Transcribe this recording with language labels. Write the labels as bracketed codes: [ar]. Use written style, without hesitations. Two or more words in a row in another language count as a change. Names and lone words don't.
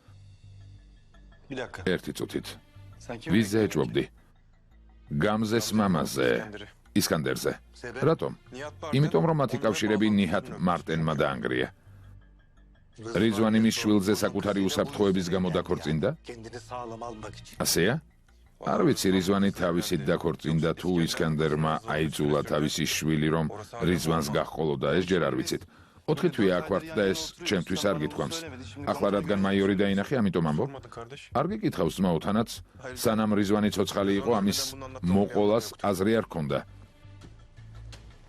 [ka] ერთი წუთით. ვისზე ეჭვობდი? გამზეს მამაზე, ისკანდერზე. რატომ? იმიტომ რომ მათი კავშირები ნიჰათ მარტენმა დაანგრია. რიзвანი მის შვილზე საკუთარი უსაფრთხოების გამო დაქორწინდა? [tr] kendini sağlam almak için. [ka] ასეა? არ ვიცი რიзвანი თავისით დაქორწინდა თუ ისკანდერმა აიძულა თავისი შვილი რომ რიзвანს გაჰყოლოდა, ეს ჯერ არ ვიცით. 4 თვეა აქ ვართ და ეს ჩემთვის არ გითქვამს. ახლა რადგან მაიორი დაინახე, ამიტომ ამბობ. არ გიკითხავს ძმაო, თანაც სანამ რიзвანი ცოცხალი იყო, ამის მოყოლას აზრი არ ჰქონდა.